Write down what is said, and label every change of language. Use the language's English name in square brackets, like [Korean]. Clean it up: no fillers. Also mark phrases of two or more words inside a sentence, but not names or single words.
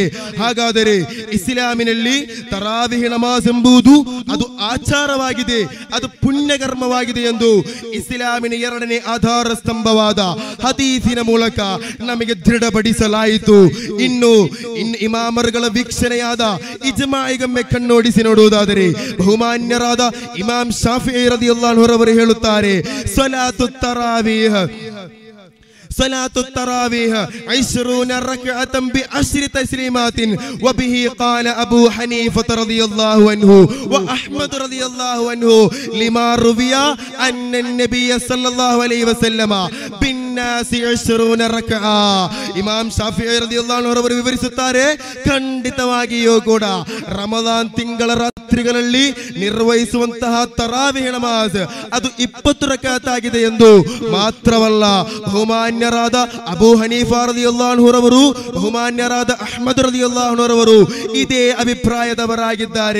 [Kannada] ಹಾಗಾದರೆ ಇಸ್ಲಾಮಿನಲ್ಲಿ ತರಾವೀಹ್ ನಮಾಜ್ ಎಂಬುದು ಅದು ಆಚಾರವಾಗಿದೆ, ಅದು ಪುಣ್ಯಕರ್ಮವಾಗಿದೆ ಎಂದು ಇಸ್ಲಾಮಿನ 2ನೇ ಆಧಾರ ಸ್ತಂಭವಾದ ಹದೀಸಿನ ಮೂಲಕ ನಮಗೆ ದೃಢಪಡಿಸಲಾಯಿತು. ಇನ್ನು ಇಮಾಮರುಗಳ ವೀಕ್ಷಣೆಯಾದ ಇಜ್ಮಾಯಿಗೊಮ್ಮೆ ಕಣ್ಣೋಡಿಸಿ ನೋಡುವುದಾದರೆ ಬಹುಮಾನ್ಯರಾದ ಇಮಾಮ್ ಶಾಫಿഈ [Arabic] رضي الله عنه [Kannada] ಅವರು ಹೇಳುತ್ತಾರೆ, [Arabic] ಸಲಾತು التراويح 20 ركعة ب10 تسليمات وبه قال أبو حنيفة رضي الله عنه وأحمد رضي الله عنه لما روي أن النبي صلى الله عليه وسلم بالناس 20 ركعة. [Kannada] ಇಮಾಮ್ ಶಾಫಿഈ [Arabic] رضي الله عنه [Kannada] ಅವರು ವಿವರಿಸುತ್ತಾರೆ, ಖಂಡಿತವಾಗಿಯೂ ಕೂಡ ರಮದಾನ್ ತಿಂಗಳ ರಾತ್ರಿಗಳಲ್ಲಿ ನಿರ್ವಹಿಸುವಂತಹ ತರಾವೀಹ್ ನಮಾಜ್ ಅದು 20 ರಕಾತ್ ಆಗಿದೆ ಎಂದು ಮಾತ್ರವಲ್ಲ, ಬಹುಮಾನ್ಯರಾದ ಅಬೂ ಹನೀಫಾ [Arabic] رضي الله عنه [Kannada] ರವರು ಬಹುಮಾನ್ಯರಾದ ಅಹ್ಮದ್ [Arabic] رضي الله عنه [Kannada] ರವರು ಇದೇ ಅಭಿಪ್ರಾಯದವರಾಗಿದ್ದಾರೆ.